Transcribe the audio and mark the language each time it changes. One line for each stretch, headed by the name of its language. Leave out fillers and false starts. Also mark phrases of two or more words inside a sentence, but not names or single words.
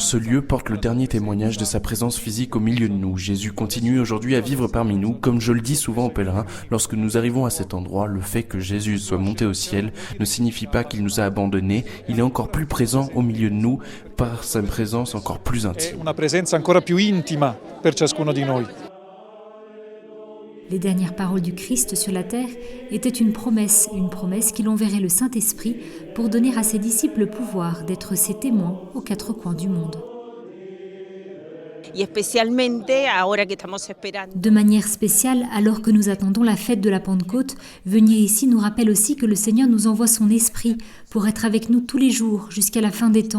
French: Ce lieu porte le dernier témoignage de sa présence physique au milieu de nous. Jésus continue aujourd'hui à vivre parmi nous. Comme je le dis souvent aux pèlerins, lorsque nous arrivons à cet endroit, le fait que Jésus soit monté au ciel ne signifie pas qu'il nous a abandonnés. Il est encore plus présent au milieu de nous par sa présence encore plus intime.
Italian: Una presenza ancora più intima per ciascuno di noi.
French: Les dernières paroles du Christ sur la terre étaient une promesse qu'il enverrait le Saint-Esprit pour donner à ses disciples le pouvoir d'être ses témoins aux quatre coins du monde. De manière spéciale, alors que nous attendons la fête de la Pentecôte, venir ici nous rappelle aussi que le Seigneur nous envoie son Esprit pour être avec nous tous les jours jusqu'à la fin des temps.